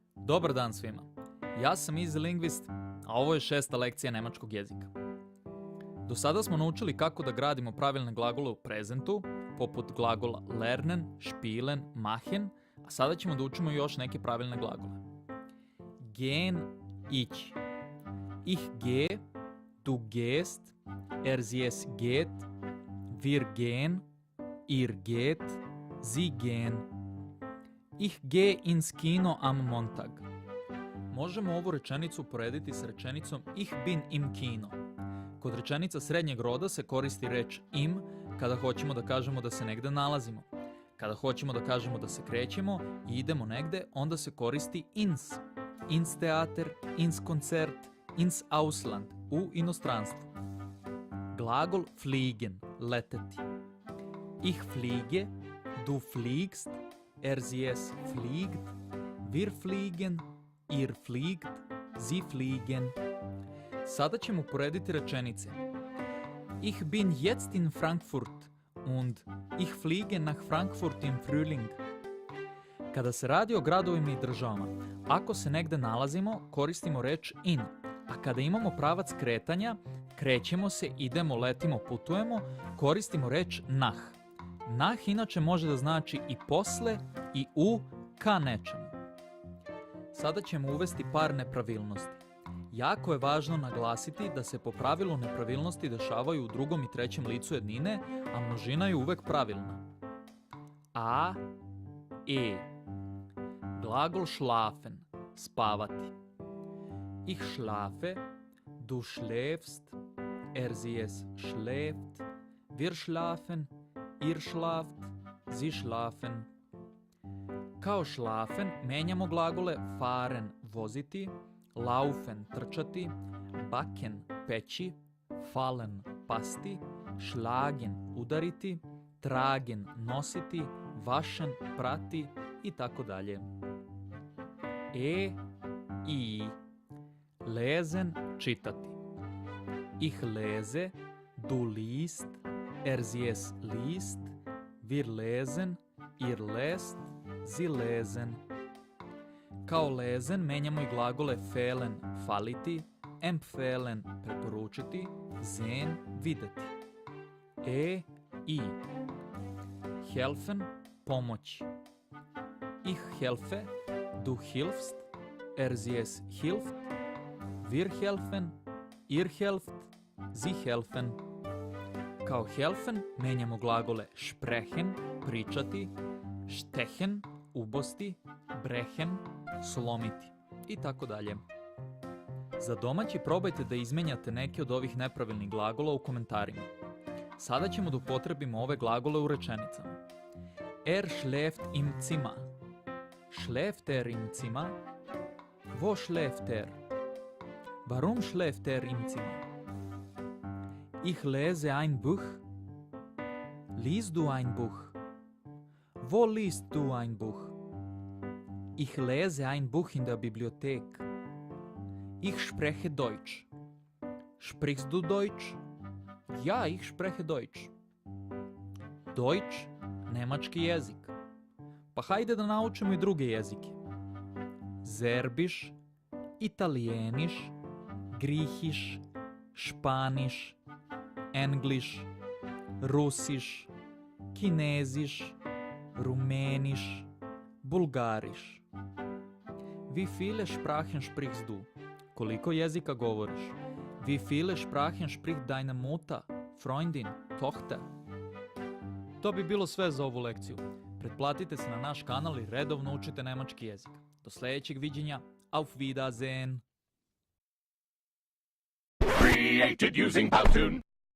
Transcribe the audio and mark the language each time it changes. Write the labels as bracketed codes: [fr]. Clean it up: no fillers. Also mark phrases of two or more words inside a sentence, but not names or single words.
[sr] Dobar dan svima. Ja sam Easy Linguist, a ovo je 6. lekcija nemačkog jezika. Do sada smo naučili kako da gradimo pravilne glagole u prezentu, poput glagola [de] lernen, spielen, machen, [sr] a sada ćemo da učimo još neke pravilne glagole. [de] Gehen, ići. Ich gehe, du gehst, sie es geht, wir gehen, ihr geht, sie gehen. Ich gehe ins Kino am Montag. [sr] Možemo ovu rečenicu uporediti s rečenicom [de] Ich bin im Kino. [sr] Kod rečenica srednjeg roda se koristi reč im kada hoćemo da kažemo da se negde nalazimo. Kada hoćemo da kažemo da se krećemo i idemo negde, onda se koristi ins. [de] Ins Theater, ins Konzert, ins Ausland, [sr] u inostranstvu. Glagol fliegen, leteti. [de] Ich fliege, du fliegst, sie es fliegt, wir fliegen, ihr fliegt, sie fliegen. [sr] Sada ćemo uporediti rečenice. [de] Ich bin jetzt in Frankfurt und ich fliege nach Frankfurt im Frühling. [sr] Kada se radi o gradovima i državama, ako se negde nalazimo, koristimo reč in, a kada imamo pravac kretanja, krećemo se, idemo, letimo, putujemo, koristimo reč nach. Nach inače može da znači i posle i u ka nečemu. Sada ćemo uvesti par nepravilnosti. Jako je važno naglasiti da se po pravilu nepravilnosti dešavaju u drugom i trećem licu jednine, a množina je uvek pravilna. A, e. Glagol schlafen, spavati. [de] Ich schlafe, du schläfst, sie es schläft, wir schlafen, ihr schlaft, sie schlafen. [sr] Kao schlafen menjamo glagole fahren, voziti, laufen, trčati, backen, peći, fallen, pasti, schlagen, udariti, tragen, nositi, waschen, prati i tako dalje. E, i. [de] Lesen, čitati. Ich lese, du liest, sie es liest, wir lesen, ihr lest, sie lesen. [sr] Kao lesen menjamo i glagole fehlen, faliti, empfehlen, preporučiti, sehen, videti. E, i. [de] Helfen, pomoći. Ich helfe, du hilfst, sie es hilft, wir helfen, ihr helft, sie helfen. [sr] Kao helfen menjamo glagole sprechen, pričati, stechen, ubosti, brechen, slomiti i tako dalje. Za domaći probajte da izmenjate neke od ovih nepravilnih glagola u komentarima. Sada ćemo da upotrebimo ove glagole u rečenicama. [de] Schläft im Zimmer. Schläft im Zimmer? Wo schläft Warum schläft im Zimmer? Ich lese ein Buch. Liest du ein Buch? Wo liest du ein Buch? Ich lese ein Buch in der Bibliothek. Ich spreche Deutsch. Sprichst du Deutsch? Ja, ich spreche Deutsch. Deutsch, [sr] nemački jezik. Pa hajde da naučimo i druge jezike. [de] Serbisch, Italienisch, Griechisch, Spanisch, Englisch, Russisch, Chinesisch, Rumänisch, Bulgarisch. Wie viele Sprachen sprichst du? [sr] Koliko jezika govoriš? [de] Wie viele Sprachen spricht deine Mutter, Freundin, Tochter? [sr] To bi bilo sve za ovu lekciju. Pretplatite se na naš kanal i redovno učite nemački jezik. Do sljedećeg viđenja. [de] Auf Wiedersehen. [en] Created using Powtoon.